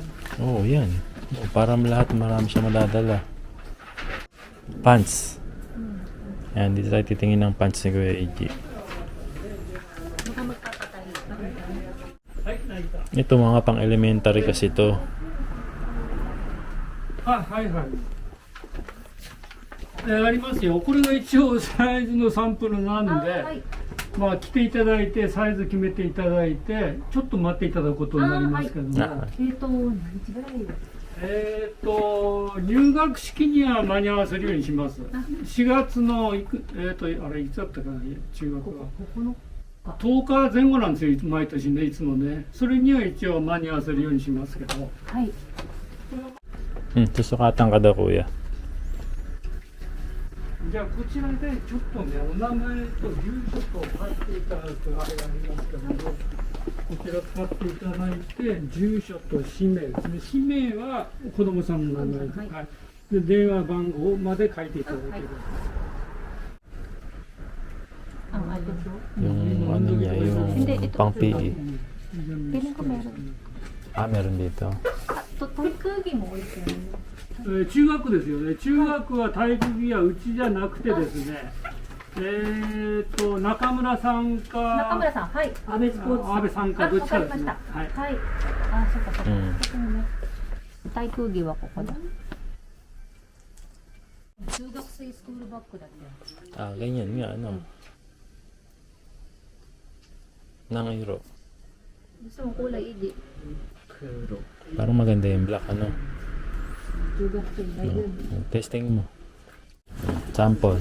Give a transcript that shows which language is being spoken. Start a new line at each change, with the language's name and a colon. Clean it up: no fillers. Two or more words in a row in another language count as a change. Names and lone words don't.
Filipino: Oo, yan. Para lahat marami siya madadala. Pants. Yan, dito tayo titingin ng pants ni Kuya Eiji. baka magpapatahi Ito mga pang elementary kasi to.
Japanese: はいはい。ありますよ。これが一応サイズのサンプルなんで、はいまあ来ていただいてサイズ決めていただいて、ちょっと待っていただくことになりますけども、あ何日ぐらい入学式には間に合わせるようにします。4月のあれいつだったかな、中学は。10日前後なんですよ、毎年ね、いつもね。それには一応間に合わせるようにしますけど。はい
Filipino: Susukatan ka daw kuya.
Japanese: じゃあこちらでちょっとねお名前と住所と書いていただくあれがありますけども、こちら使っていただいて住所と氏名ですね。氏名は子供さんの名前と、はいはい、で電話番号まで書いていただける。
Filipino: ang ano Yung ano niya, Hindi, yung ito. pang PE. feeling ko meron Meron dito.
Japanese: 体育着も置いてある中学ですよね。中学は体育着はうちじゃなくてですね。中村さんか中村さんはい安倍スポーツ安倍さんかどっちかですね。わかりましたはい。はいあそっかそっか、うんそこにね体育着はここだ中学生スクールバッグだって
Filipino: Ganyan nga, ano. Nang iro. gusto mong kulay hindi Parang maganda yung black, ano.
Japanese: 中学生がいる
Filipino: Testing mo. Sample.